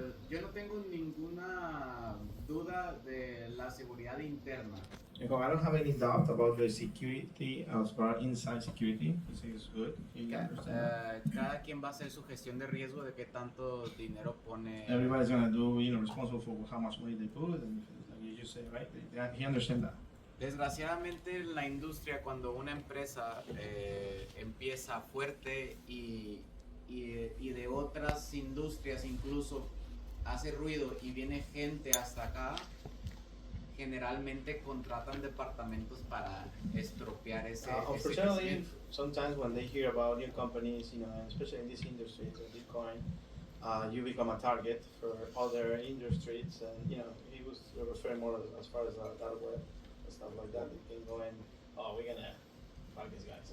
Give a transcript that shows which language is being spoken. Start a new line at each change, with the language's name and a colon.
Spanish: Yo no tengo ninguna duda de la seguridad interna.
English: I don't have any doubt about the security as far inside security. This is good.
Spanish: Cada quien va a hacer su gestión de riesgo de qué tanto dinero pone.
English: Everybody's gonna do, responsible for how much money they put, and like you just say, right? He understands that.
Spanish: Desgraciadamente en la industria, cuando una empresa empieza fuerte y de otras industrias incluso hace ruido y viene gente hasta acá, generalmente contratan departamentos para estropear ese
English: Unfortunately, sometimes when they hear about new companies, especially in this industry, Bitcoin, you become a target for other industries, and he was referring more as far as that web. stuff like that. It can go and, oh, we're gonna fuck these guys.